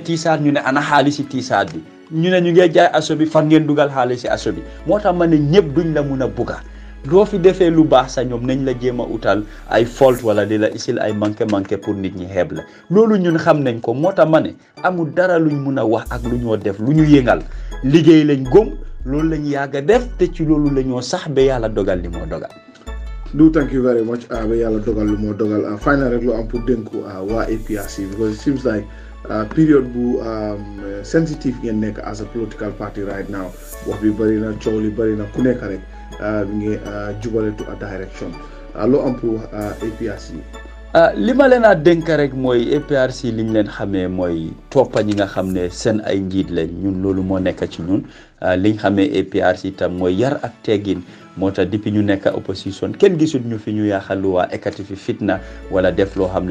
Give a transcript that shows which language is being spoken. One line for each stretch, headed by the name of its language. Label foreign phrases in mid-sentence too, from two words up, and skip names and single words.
Wolof: tiisaat ñu ne ana xaalisi tiisaat bi ñu ne ñu ngee jaay aso bi fan ngeen dugal xaalisi aso bi moo tax ma ne ñëpp duñ la mun a bugga doo fi defee lu baax sa ñoom nañ la jéem a utal ay faute wala di la isil ay manqué pour nit ñi xeeb la loolu ñun xam nañ ko moo tax ma ne amul dara luñ mun a wax ak lu ñoo def lu ñu yëngal liggéey lañ gëm loolu lañ yàgg a def te ci loolu la ñoo sax ba yàlla dogal li moo dogal. Do
English: thank you very much
Wolof: ba yàlla dogal lu moo dogal final rek lu am pour dénku waa APRC
English: because it seems like period
Wolof: bu sensitive ngeen nekk
English: as a political party right now
Wolof: wax bi bëri na coow li bëri na ku nekk rek ngi jubale
English: to a direction
Wolof: loo am pour APRC. li ma leen a dénk rek mooy APRC liñ leen xamee mooy toppa ñi nga xam ne seen ay njiit lañ ñun loolu moo nekk ci ñun liñ xamee APRC itam mooy yar ak teggin moo tax depuis ñu nekk opposition kenn gisul ñu fi ñu yaaxal lu waa ekkati fi fitna wala def loo xam ne